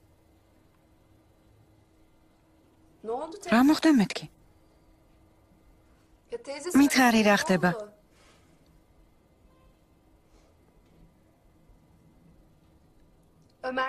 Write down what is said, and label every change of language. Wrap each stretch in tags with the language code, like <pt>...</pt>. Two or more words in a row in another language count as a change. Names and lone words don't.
<tr>Ne oldu</tr> <ka>რა მოხდა მეთქი?</ka> <tr>Ya teyze</tr> <ka>მითხარი რა ხდება? Ömer</ka>